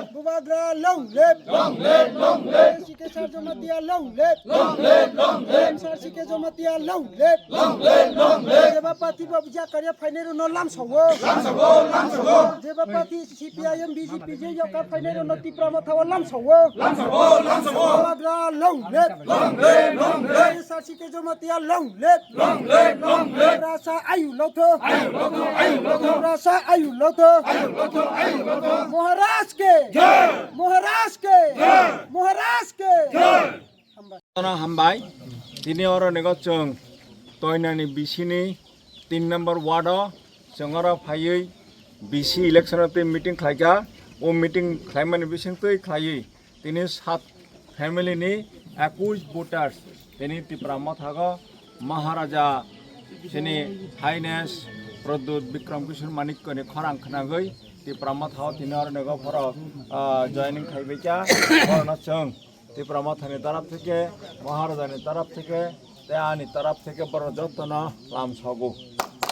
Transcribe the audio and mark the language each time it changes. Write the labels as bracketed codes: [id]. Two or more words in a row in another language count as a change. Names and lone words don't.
[trp] Wagra long lip Sike Sarjomatia long lip Sike Jomatia long lip Jeba Party Babja Karya Finero no lam sawo Jeba Party CPIM BJP Yoka Finero no Tiprama Tawa lam sawo Wagra long lip Sike Jomatia long lip Rasa ayu loto Rasa ayu loto Moharaj ke Hambai tini oro negocong toinani bisini 3 number ward sengora phayui bisi election te meeting khlaika o meeting khlaimani bising tei khlai tini 7 family ni 21 voters tini tiprama thago Maharaja sini Highness Pradut Bikram Kishore Manikko ni khorang khnagoi tiprama thao tini oro nego phoro joining khaibeka orna chong tiprama thani [bn] তরফ থেকে [trp] মহারাজানি [bn] তরফ থেকে [trp] তেয়ানি [bn] তরফ থেকে বড় যত্ন [trp] লাম সগো